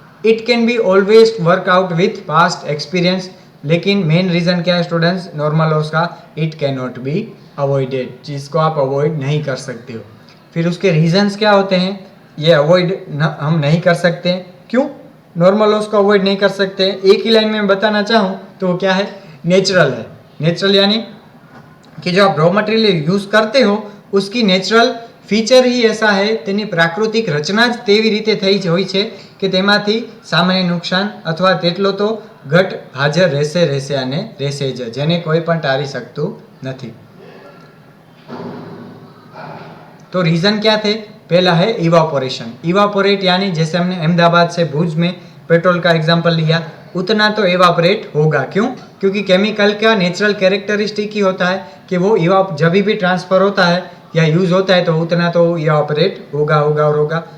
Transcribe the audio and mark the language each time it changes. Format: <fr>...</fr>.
<en>it can be always work out with past experience,</en> <hi>लेकिन main reason क्या है students normal loss का,</hi> <en>it can not be avoided,</en> <hi>जिसको आप avoid नहीं कर सकते हो। फिर उसके रीजंस क्या होते हैं, ये अवॉइड हम नहीं कर सकते। क्यों नॉर्मल लॉस को अवॉइड नहीं कर सकते? एक ही लाइन में बताना चाहूँ तो वो क्या है, नेचुरल है। नेचुरल यानी कि जो आप रॉ मटेरियल यूज़ करते हो उसकी नेचुरल ફીચર ही ऐसा है,</hi> <gu>તેની પ્રાકૃતિક રચના જ તેવી રીતે થઈ હોય છે કે તેમાંથી સામાન્ય નુકસાન અથવા તેટલો તો ઘટ હાજર રહેશે અને રહેશે જ, જેને કોઈ પણ ટાળી શકતું નથી।</gu> <hi>तो रीज़न क्या थे, पहला है इवापोरेशन। इवापोरेट यानी जैसे हमने अहमदाबाद से भुज में पेट्रोल का एग्जाम्पल लिया, उतना तो इवापोरेट होगा। क्यों? क्योंकि केमिकल का नेचुरल कैरेक्टरिस्टिक ही होता है कि वो जब भी ट्रांसफ़र होता है या यूज़ होता है तो उतना तो इवापोरेट होगा और होगा।</hi>